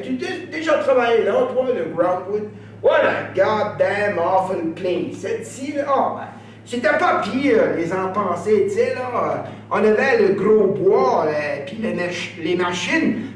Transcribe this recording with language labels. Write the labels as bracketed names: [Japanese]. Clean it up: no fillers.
[French] Tu déjà travaillé là, toi, le Groundwood? [English] What a goddamn awful place. [French] Celle-ci, là, oh, ben, c'était pas pire, les empensés, tu sais, là. On avait le gros bois, puis les machines